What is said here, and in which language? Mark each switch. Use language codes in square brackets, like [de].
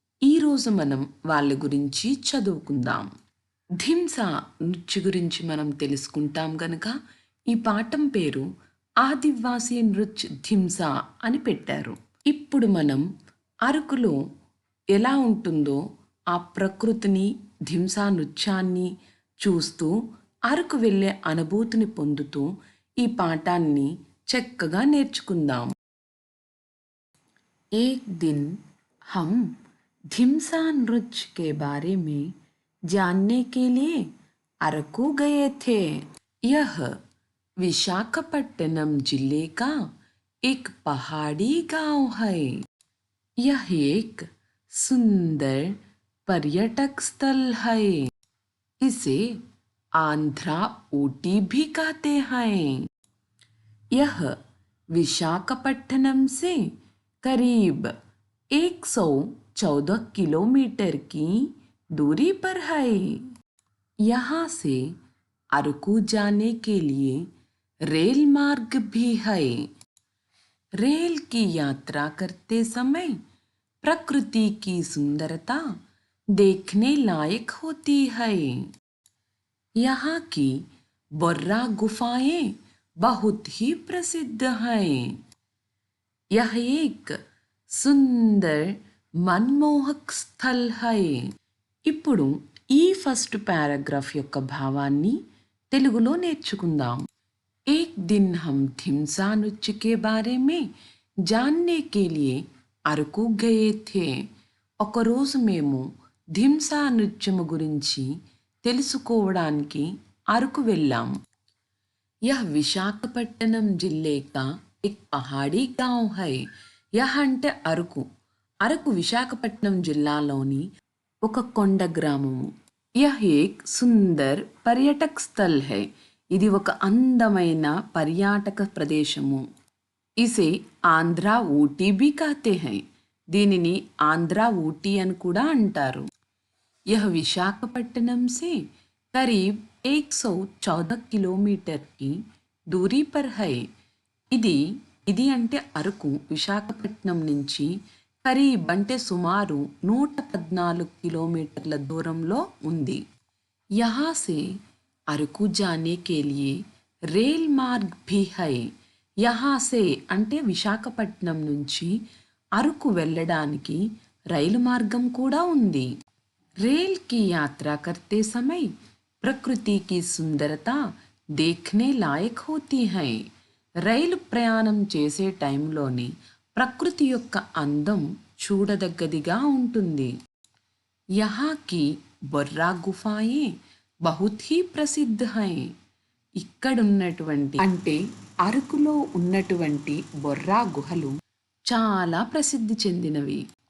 [te] ఈరోజు మనం వాళ్ళ గురించి చదువుకుందాం. ధింసా నృత్య గురించి మనం తెలుసుకుంటాం గనక ఈ పాఠం పేరు ఆదివాసీ నృత్య ధింసా అని పెట్టారు. ఇప్పుడు మనం అరకులో ఎలా ఉంటుందో ఆ ప్రకృతిని, ధింసా నృత్యాన్ని చూస్తూ అరకు వెళ్ళే అనుభూతిని పొందుతూ ఈ పాఠాన్ని చక్కగా నేర్చుకుందాం. [hi] एक दिन हम धिमसा नृत्य के बारे में जानने के लिए अरकू गए थे. यह विशाखापट्टनम जिले का एक पहाड़ी गांव है. यह एक सुंदर पर्यटक स्थल है. इसे आंध्रा ऊटी भी कहते हैं. यह विशाखापट्टनम से करीब 114 किलोमीटर की दूरी पर है. यहाँ से अरकू जाने के लिए रेल मार्ग भी है. रेल की यात्रा करते समय प्रकृति की सुंदरता देखने लायक होती है. यहाँ की बोर्रा गुफाएं बहुत ही प्रसिद्ध हैं. यह एक సుందర్ మన్మోహక్ స్థల్ హై. [te] ఇప్పుడు ఈ ఫస్ట్ పారాగ్రాఫ్ యొక్క భావాన్ని తెలుగులో నేర్చుకుందాం. [hi] एक दिन हम धिमसा नृत्य के बारे में जानने के लिए అరకు గయే థే. [te] ఒకరోజు మేము ధింసా నృత్యము గురించి తెలుసుకోవడానికి అరకు వెళ్ళాం. [hi] यह विशाखापट्टनम जिले का एक पहाड़ी गांव है. [te] यह అంటే అరకు. అరకు విశాఖపట్నం జిల్లాలోని ఒక కొండ గ్రామము. [hi] यह एक सुंदर पर्यटक स्थल है. [te] ఇది ఒక అందమైన పర్యాటక ప్రదేశము. [hi] ఇసే ఆంధ్ర ఊటీ भी कहते हैं. [te] దీనిని ఆంధ్ర ఊటీ అని కూడా అంటారు. [hi] यह विशाखापट्टनम से करीब 114 किलोमीटर की दूरी पर है. [te] ఇది అంటే అరకు విశాఖపట్నం నుంచి కరీబ్ అంటే సుమారు 114 కిలోమీటర్ల దూరంలో ఉంది. [hi] यहाँ से అరకు जाने के लिए रेल मार्ग भी है. [te] यहाँ से అంటే విశాఖపట్నం నుంచి అరకు వెళ్ళడానికి రైలు మార్గం కూడా ఉంది. [hi] रेल की यात्रा करते समय प्रकृति की सुंदरता देखने लायक होती है. [te] రైలు ప్రయాణం చేసే టైంలోని ప్రకృతి యొక్క అందం చూడదగ్గదిగా ఉంటుంది. [hi] यहाँ की బొర్రా గుఫాయే బహుత్ హీ ప్రసిద్ధ హై. [te] ఇక్కడున్నటువంటి అంటే అరకులో ఉన్నటువంటి బొర్రా గుహలు చాలా ప్రసిద్ధి చెందినవి.